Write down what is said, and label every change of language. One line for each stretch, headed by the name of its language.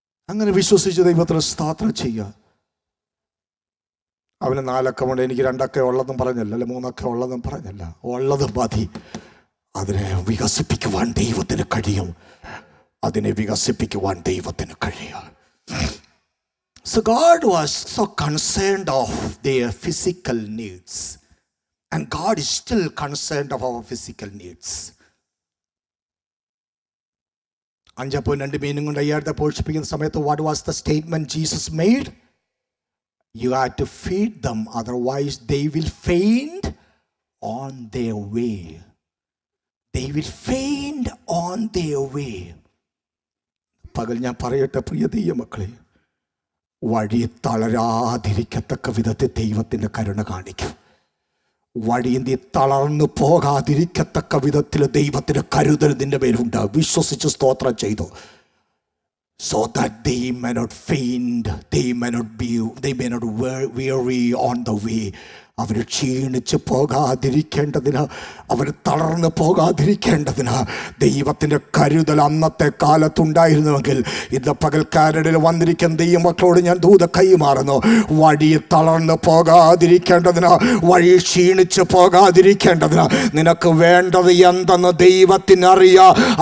Malayalam: അങ്ങനെ വിശ്വസിച്ച് ദൈവത്തിന് സ്തോത്രം ചെയ്യുക. അവന് 4 അക്കമുണ്ട്, എനിക്ക് 2 അക്ക ഉള്ളതും പറഞ്ഞല്ല, അല്ലെ 3 അക്ക ഉള്ളതും പറഞ്ഞല്ല. ഉള്ളത് മതി. അതിനെ വികസിപ്പിക്കുവാൻ ദൈവത്തിന് കഴിയും. അതിനെ വികസിപ്പിക്കുവാൻ ദൈവത്തിന് കഴിയും.
English: So God was so concerned of their physical needs, and God is still concerned of our physical needs.
Malayalam: 5.2 മീനും കൊണ്ട് 5000 പോഷിപ്പിക്കുന്ന സമയത്ത്
English: what was the statement Jesus made? You have to feed them, otherwise they will faint on their way. They will faint on their way.
Malayalam: പകൽ ഞാൻ പറയട്ടെ പ്രിയ ദൈവമക്കളെ, വഴി തളരാതിരിക്കത്തക്ക വിധത്തിൽ ദൈവത്തിൻ്റെ കരുണ കാണിക്കും. വഴിയന്തി തളർന്നു പോകാതിരിക്കത്തക്ക വിധത്തിൽ ദൈവത്തിന് കരുതൽ നിന്റെ മേലുണ്ട്. വിശ്വസിച്ച് സ്തോത്രം ചെയ്തു.
English: So that they may not faint, they may not weary on the way.
Malayalam: അവർ ക്ഷീണിച്ച് പോകാതിരിക്കേണ്ടതിന്, അവർ തളർന്നു പോകാതിരിക്കേണ്ടതിന് ദൈവത്തിൻ്റെ കരുതൽ അന്നത്തെ കാലത്തുണ്ടായിരുന്നുവെങ്കിൽ ഇന്ന് പകൽക്കാരനിൽ വന്നിരിക്കുന്ന ദൈവമക്കളോട് ഞാൻ ദൂത കൈമാറുന്നു. വഴി തളർന്നു പോകാതിരിക്കേണ്ടതിന്, വഴി ക്ഷീണിച്ച് പോകാതിരിക്കേണ്ടതിന് നിനക്ക് വേണ്ടത് എന്തെന്ന് ദൈവത്തിനറിയാം.